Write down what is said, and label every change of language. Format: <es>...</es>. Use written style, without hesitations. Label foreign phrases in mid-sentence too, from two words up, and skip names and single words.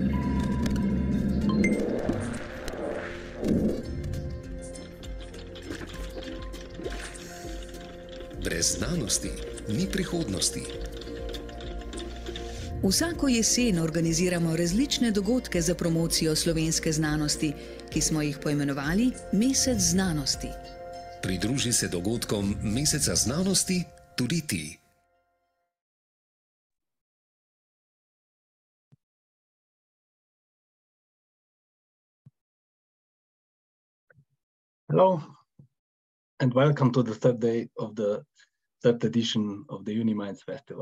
<sl>Brez znanosti ni prihodnosti. Vsako jesen organiziramo različne dogodke za promocijo slovenske znanosti, ki smo jih poimenovali Mesec znanosti. Pridruži se dogodkom Meseca znanosti tudi ti.</sl> <en>Hello, and welcome to the third day of the third edition of the Uniminds Festival.</en>